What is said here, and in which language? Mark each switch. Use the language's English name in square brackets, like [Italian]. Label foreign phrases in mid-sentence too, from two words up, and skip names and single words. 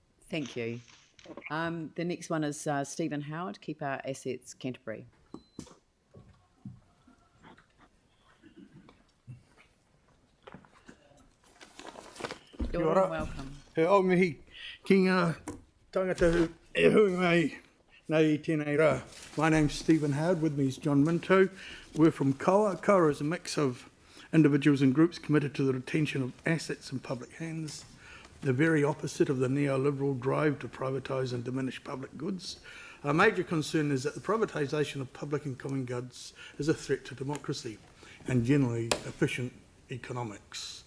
[English] Thank you. The next one is Stephen Howard, Keep Our Assets, Canterbury. [Māori] Kia ora. [English] Welcome. [Māori] He au mihi ki ngā tangata e hui mai nei tēnei rā. [English] My name's Stephen Howard, with me is John Minto. We're from Koa. Koa is a mix of individuals and groups committed to the retention of assets in public hands, the very opposite of the neoliberal drive to privatise and diminish public goods. Our major concern is that the privatisation of public and common goods is a threat to democracy and generally efficient economics.